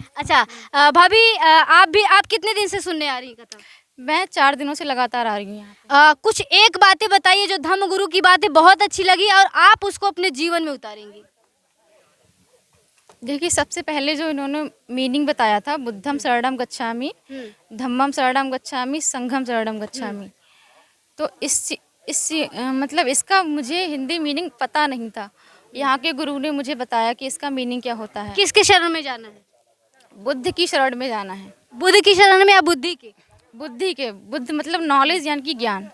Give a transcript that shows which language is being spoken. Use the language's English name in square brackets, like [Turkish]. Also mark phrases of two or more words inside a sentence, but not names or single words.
[Hindi] अच्छा भाभी, आप कितने दिन से सुनने आ रही हैं कथा? मैं 4 दिनों से लगातार आ रही हूँ यहाँ। कुछ एक बातें बताइए जो धम्म गुरु की बातें बहुत अच्छी लगी और आप उसको अपने जीवन में उतारेंगी। देखिए, सबसे पहले जो इन्होंने मीनिंग बताया था, [Pali] बुद्धम शरणम गच्छामि, धम्मम शरणम गच्छामि, संघम शरणम गच्छामि, [Hindi] तो मतलब इसका मुझे हिंदी मीनिंग पता नहीं था। यहाँ के गुरु ने मुझे बताया कि इसका मीनिंग क्या होता है। किसके शरण में जाना है? बुद्ध की शरण में जाना है। बुद्ध की शरण में या बुद्धि की? बुद्धि के, बुद्ध मतलब नॉलेज यानी कि ज्ञान।